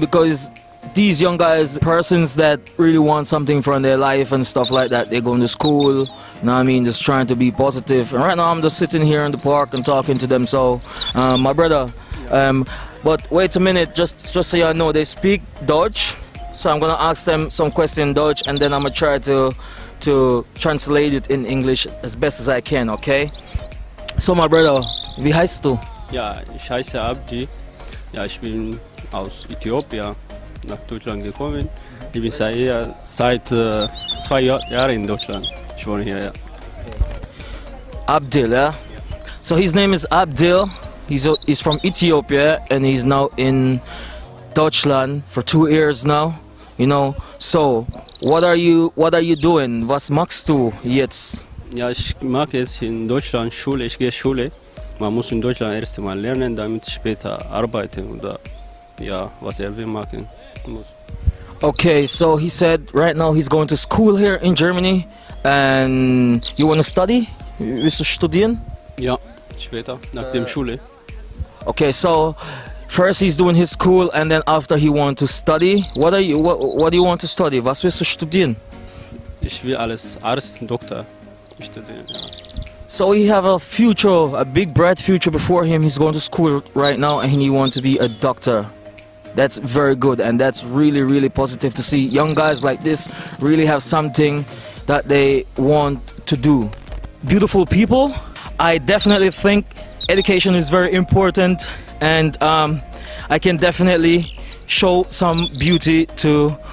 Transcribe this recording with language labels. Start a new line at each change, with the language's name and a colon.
English: Because these young guys, persons that really want something from their life and stuff like that, they're going to school, you know what I mean, just trying to be positive. And right now I'm just sitting here in the park and talking to them. So my brother, but wait a minute, just so you know, they speak Dutch, so I'm gonna ask them some question in Dutch and then I'm gonna try to translate it in English as best as I can, okay? So my brother,
German: wie heißt du? Ja, ich heiße Abdi. Ja, ich bin aus Äthiopien nach Deutschland gekommen. Ich bin seit 2 Jahren in Deutschland. Ich wohne hier, ja.
English: Abdil, yeah? So his name is Abdil. He's from Ethiopia and he's now in Deutschland for 2 years now. You know, so what are you doing?
German: Was machst du jetzt? Ja, ich mache jetzt in Deutschland Schule. Ich gehe Schule. Man muss in Deutschland erst einmal lernen, damit später arbeiten oder ja, was will machen muss.
English: Okay, so he said right now he's going to school here in Germany and you want to study?
German: Willst du studieren? Ja, später, nach dem Schule.
English: Okay, so first he's doing his school and then after he want to study. What do you want to study?
German: Was willst du studieren? Ich will alles Arzt, Doktor studieren, ja.
English: So he have a future, a big bright future before him. He's going to school right now and he wants to be a doctor. That's very good and that's really positive to see young guys like this really have something that they want to do. Beautiful people, I definitely think education is very important and I can definitely show some beauty to